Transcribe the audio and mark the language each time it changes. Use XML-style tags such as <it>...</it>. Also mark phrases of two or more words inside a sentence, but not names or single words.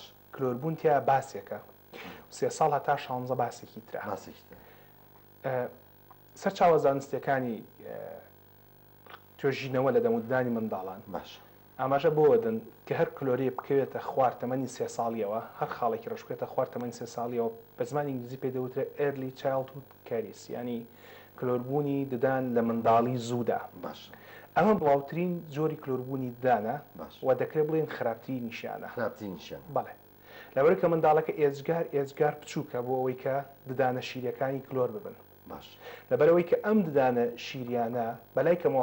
<ckb>کلۆربوون تیا باسێکە 3 ساڵ هەتا 16 باسێکی ترا سەر چاوە زانستیەکانی توێژینەوە لە دەمودانی منداڵان باش ئاماژە بۆ دەن کە هەر کلۆری بکەوێتە خوار تەمەنی 3 ساڵیەوە هەر خاڵێکی ڕشکێتە خوار تەمەنی 3 ساڵیەوە بە زمانی ئینگلیزی پێ دەوترێت</ckb> <en>early childhood caries</en> <ckb>ینی کلۆربوونی ددان لە منداڵی زوودا باش ئەمە بڵاوترین جۆری کلۆربوونی ددانە و دەکرێت بڵێن خراپترین نیشانە بەڵێ لەبەر کە منداڵەکە ئێجگار بچووکە بۆ ئەوەی کە ددانە شیرەکانی کلۆر ببن لەبەرەوەی کە ئەم ددانە شیریانە بەلای کەمەوە</ckb>